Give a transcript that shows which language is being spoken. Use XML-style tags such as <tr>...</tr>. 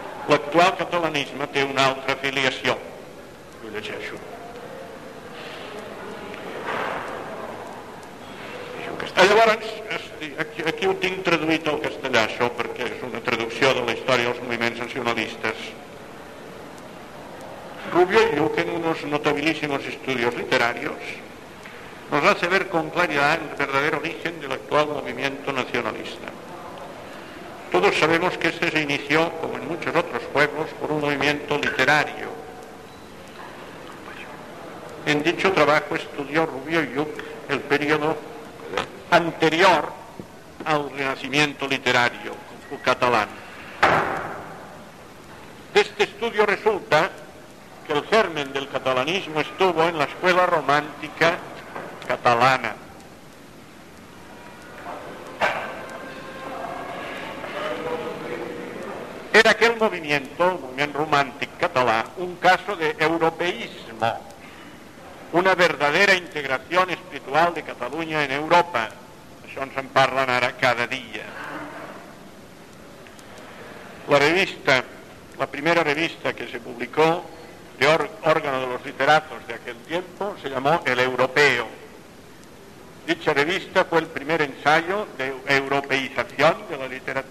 <ca>L'actual catalanisme té una altra filiació. Ho llegeixo. Llavors, aquí ho tinc traduït al castellà, això, perquè és una traducció de la història dels moviments nacionalistes.</ca> <es>Rubio y Luque, en unos notabilísimos estudios literarios, nos hace ver con claridad el verdadero origen del actual movimiento nacionalista. Todos sabemos que este se inició, como en muchos otros pueblos, por un movimiento literario. En dicho trabajo estudió Rubio y Luque el periodo anterior al renacimiento literario catalán. De este estudio resulta el germen del catalanismo estuvo en la escuela romántica catalana. Era aquel movimiento, el movimiento romántico catalán, un caso de europeísmo, una verdadera integración espiritual de Cataluña en Europa.</es> <ca>Això ens en parlen ara cada dia.</ca> <es>La revista, la primera revista que se publicó de órgano de los literatos de aquel tiempo, se llamó El Europeo. Dicha revista fue el primer ensayo de europeización de la literatura.</es>